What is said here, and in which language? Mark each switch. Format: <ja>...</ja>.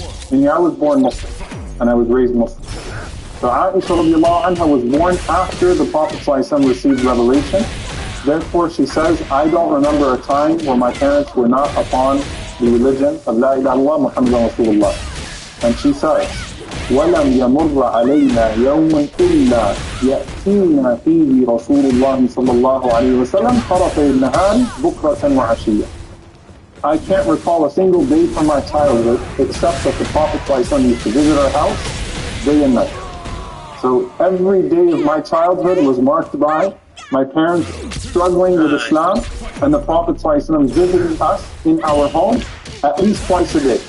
<en>Meaning I was born Muslim and I was raised Muslim. So Aisha radiallahu anha was born after the Prophet ﷺ received revelation. Therefore she says, I don't remember a time where my parents were not upon the religion of La ilaha illallah Muhammadan Rasulullah. And she says,</en> <ar>وَلَمْ يَمُرَّ عَلَيْنَا يَوْمٌ إِلَّا يَأْتِينَا فِيهِ رَسُولُ اللَّهِ صَلَّى اللَّهُ عَلَيْهِ وَسَلَّمْ طَرَفَيِ النَّهَارِ بُكْرَةً وَعَشِيًّا.</ar> <en>I can't recall a single day from my childhood except that the Prophet ﷺ used to visit our house day and night. So every day of my childhood was marked by my parents struggling with Islam and the Prophet ﷺ visiting us in our home at least twice a day.</en>